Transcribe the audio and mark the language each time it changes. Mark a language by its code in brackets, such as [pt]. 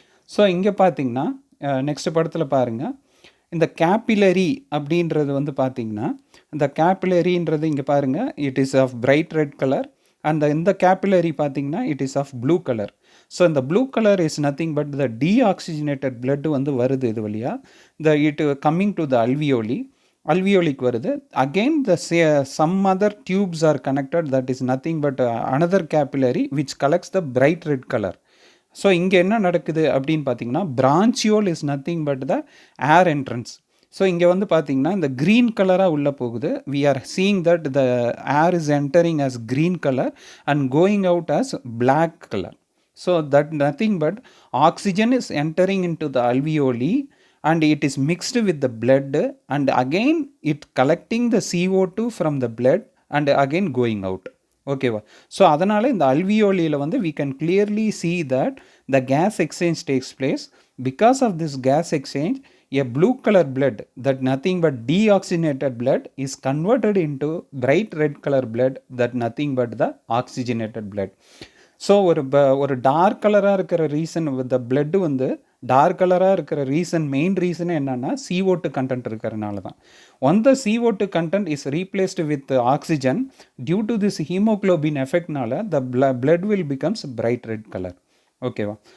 [ta] So இங்கே பார்த்தீங்கன்னா next படத்தில் பாருங்கள் இந்த கேப்பிலரி அப்படின்றது வந்து பார்த்திங்கன்னா இந்த கேப்பிலரின்றது இங்கே பாருங்கள் [en] it is of bright red colour and [ta] இந்த கேப்பிலரி பார்த்திங்கன்னா [en] It is of blue colour. So இந்த blue colour is nothing but the deoxygenated blood [ta] வந்து வருது இது வழியாக [en] It coming to the alveoli alveolic வருது. Again the some other tubes are connected, that is nothing but another capillary which collects the bright red color. ஸோ [ta] இங்கே என்ன நடக்குது அப்படின்னு பார்த்தீங்கன்னா, [en] branchiole is nothing but the air entrance. [ta] So இங்கே வந்து பார்த்தீங்கன்னா இந்த க்ரீன் கலராக உள்ளே போகுது. [en] we are seeing that the air is entering as green color and going out as black color. So that nothing but oxygen is entering into the alveoli and it is mixed with the blood, and again it collecting the CO2 from the blood and again going out. ஓகேவா? So [ta] அதனால் இந்த அல்வியோலியில் வந்து [en] we can clearly see that the gas exchange takes place. Because of this gas exchange, a blue color blood, that nothing but deoxygenated blood, is converted into bright red color blood, that nothing but the oxygenated blood. [ta] So ஒரு dark கலராக இருக்கிற reason த blood வந்து dark கலராக இருக்கிற main reason என்னென்னா CO2 content இருக்கிறனால தான். [en] On the CO2 content is replaced with oxygen due to this haemoglobin எஃபெக்ட்னால the blood will becomes bright red colour. ஓகேவா?